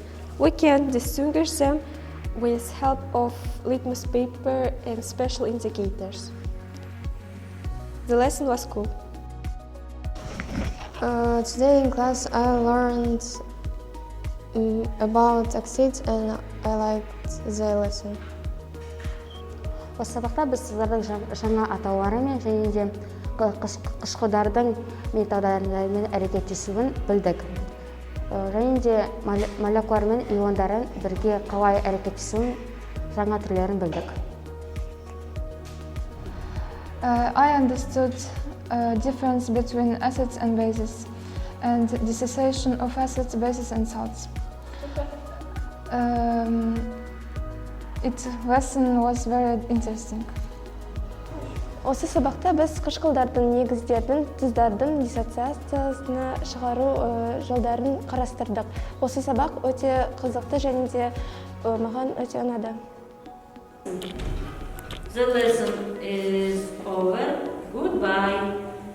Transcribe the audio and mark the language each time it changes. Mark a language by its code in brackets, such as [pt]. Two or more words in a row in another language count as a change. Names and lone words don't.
[en] We can distinguish them with help of litmus paper and special indicators. The lesson was cool. Today in class I learned about acids and I liked the lesson. [kk] Осы сабақта біз тұздардың жаңа атауларымен және де қышқылдардың металдармен әрекеттесуін білдік. Және де молекулалар мен иондарын бірге қалай әрекеттесуін жаңа түрлерін білдік. [en] I understood difference between acids and bases and dissociation of acids, bases and salts. Its lesson was very interesting. [kk] Осы сабақта біз қышқылдардың, негіздердің, тұздардың диссоциациясына шығару жолдарын қарастырдық. Осы сабақ өте қызықты және де маған өте ұнады. [en] The lesson is over. Goodbye.